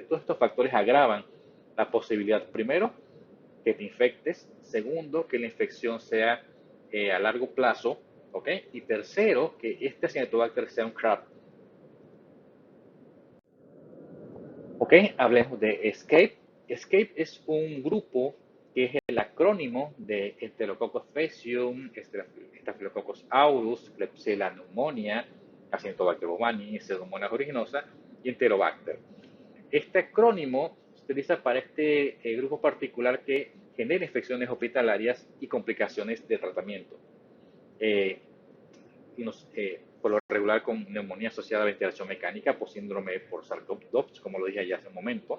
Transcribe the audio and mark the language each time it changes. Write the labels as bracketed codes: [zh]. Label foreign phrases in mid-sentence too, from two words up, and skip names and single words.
[es] Todos estos factores agravan la posibilidad, primero, que te infectes, segundo, que la infección sea a largo plazo, ¿ok? Y tercero, que este Acinetobacter sea un CRAB. Ok, hablemos de ESCAPE. ESCAPE es un grupo que es el acrónimo de Enterococcus faecium, Staphylococcus aureus, Klebsiella pneumonia, Acinetobacter baumannii, Pseudomonas aeruginosa y Enterobacter. Este acrónimo se utiliza para este grupo particular que genera infecciones hospitalarias y complicaciones de tratamiento. Por lo regular con neumonía asociada a ventilación mecánica por síndrome por Charcot-Dobbs, como lo dije ya hace un momento.